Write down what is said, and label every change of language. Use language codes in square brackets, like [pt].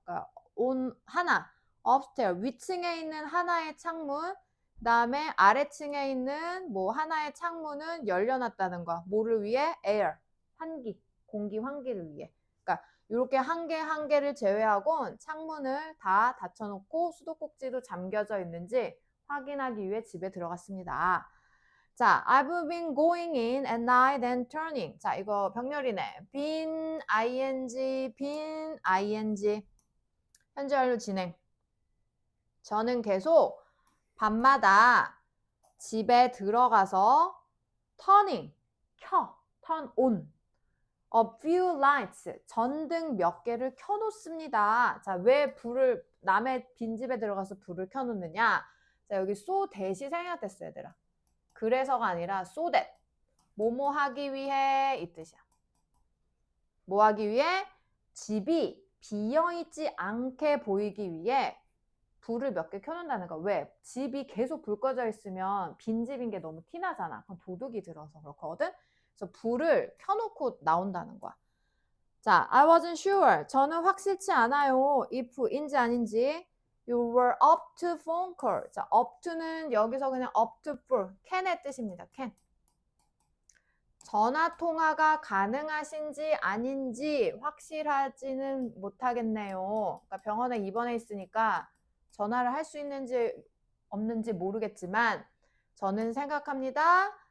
[ko] 그러니까 하나, upstairs, 위층에 있는 하나의 창문, 그 다음에 아래층에 있는 뭐 하나의 창문은 열려놨다는 거야. 뭐를 위해? air, 환기, 공기 환기를 위해. 그러니까 이렇게 한 개 한 개를 제외하고 창문을 다 닫혀놓고 수도꼭지도 잠겨져 있는지 확인하기 위해 집에 들어갔습니다. [en] 자, I've been going in at night and turning. [ko] 자, 이거 병렬이네. been, ing. 현재 완료 진행. 저는 계속 밤마다 집에 들어가서 turning, turn on. [en] A few lights, [ko] 전등 몇 개를 켜놓습니다. 자, 왜 남의 빈집에 들어가서 불을 켜놓느냐? 자, 여기 so that이 생략됐어, 얘들아. 그래서가 아니라 so that. 뭐뭐 하기 위해 이 뜻이야. 뭐 하기 위해? 집이 비어있지 않게 보이기 위해 불을 몇 개 켜놓는다는 거. 왜? 집이 계속 불 꺼져 있으면 빈집인 게 너무 티나잖아. 그럼 도둑이 들어서 그렇거든. 그래서 불을 켜놓고 나온다는 거야. 자, [en] I wasn't sure. [ko] 저는 확실치 않아요. if인지 아닌지. [en] You were up to phone call. [ko] 자, up to는 여기서 그냥 up to for, can의 뜻입니다. can. 전화 통화가 가능하신지 아닌지 확실하지는 못하겠네요. 그러니까 병원에 입원해 있으니까 전화를 할 수 있는지 없는지 모르겠지만 저는 생각합니다.